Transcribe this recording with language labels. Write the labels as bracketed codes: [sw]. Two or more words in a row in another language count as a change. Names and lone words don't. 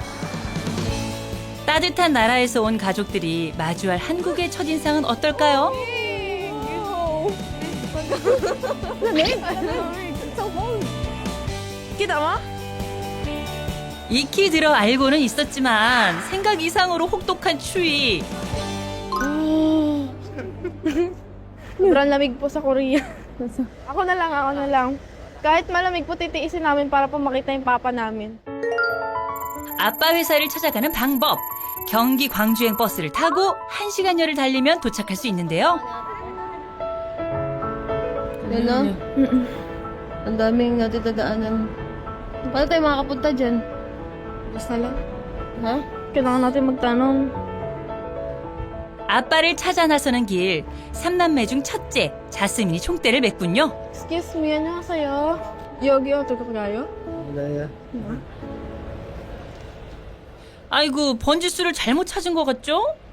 [ko] 따뜻한 나라에서 온 가족들이 마주할 한국의 첫인상은 어떨까요? [tl] Kita mo? [ko] 익히 들어 알고는 있었지만 생각 이상으로 혹독한 추위. [tl] Sobrang lamig po sa Korea. Ako na lang. Kahit malamig po, titiisin namin para po makita yung papa namin. [ko] 아빠 회사를 찾아가는 방법. 경기 광주행 버스를 타고 1시간여를 달리면 도착할 수 있는데요. [tl] Yun, no? Ang daming natitadaanan. Paano tayo makakapunta dyan? Basta lang. Ha? Kailangan natin magtanong. [ko] 아빠를 찾아 나서는 길. 3남매 중 첫째, 자스민이 총대를 맸군요. [en] Excuse me, [ko] 안녕하세요. 여기 어떻게 가요? 아이고, 번지수를 잘못 찾은 것 같죠?